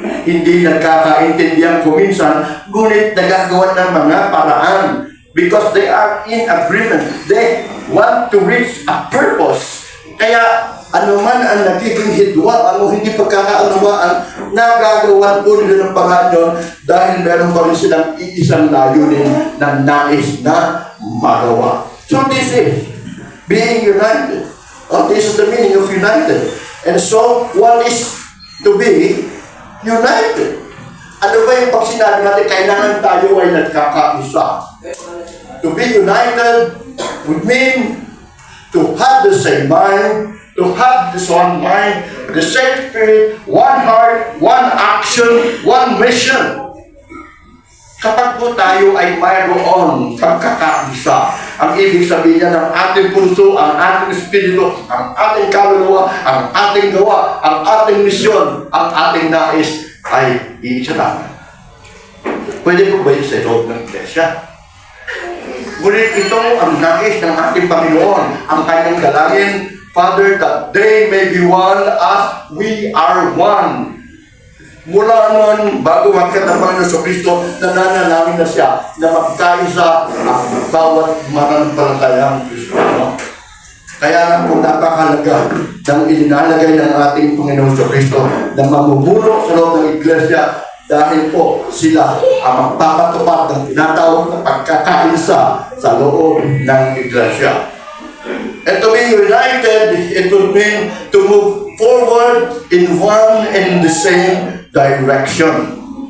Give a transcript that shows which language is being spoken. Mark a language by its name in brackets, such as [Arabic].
[Filipino] Hindi nagkakaintindihan kuminsan, ngunit nagagawa ng mga paraan. [English] Because they are in agreement. They want to reach a purpose. [Filipino] Kaya anuman ang nagiging hidwaan o hindi pagkakaunawaan, nagagawan po nila ng paraan yun dahil meron pa rin silang iisang layunin na nais na magawa. [English] So this is being united. This is the meaning of united. And so, what is to be united? [Filipino] Ano ba yung pag sinabi natin, kailangan tayo ay nagkakaisa? [English] To be united would mean to have the same mind, to have this one mind, the same spirit, one heart, one action, one mission. [Filipino] Kapag po tayo ay mayroon pagkakaisa, ang ibig sabihin niya ng ating puso, ang ating espiritu, ang ating kaluluwa, ang ating gawa, ang ating misyon, ang ating nais ay iisa lang. Pwede po ba yun sa loob ng iglesia? Ngunit ito ang nais ng ating Panginoon, ang kanyang dalangin, [English] Father, that they may be one as we are one. [Filipino] Mula noon, bago magkita ng Panginoon sa Kristo, nananalangin na siya na magkaisa ang bawat mananampalatayang Kristiyano. Kaya nga po napakahalaga ng ilinalagay ng ating Panginoon sa Kristo na mamumuno sa loob ng iglesia dahil po sila ang magpapatupad ng tinatawag na pagkakaisa sa loob ng iglesia. [English] And to be united, it would mean to move forward in one and the same direction.